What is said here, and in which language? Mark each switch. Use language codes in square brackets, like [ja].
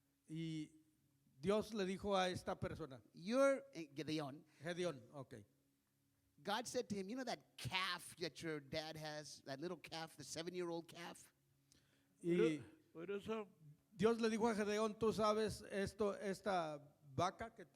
[es] Y Dios le dijo a esta persona, [en] you're Gideon. [es] Gedeón, ok. [en] God said to him, you know that calf that your dad has, that little calf, the 7-year-old calf? [es] Y [ml] ഒരു ദിവസം [es] Dios le dijo a Gedeón, tú sabes esta vaca que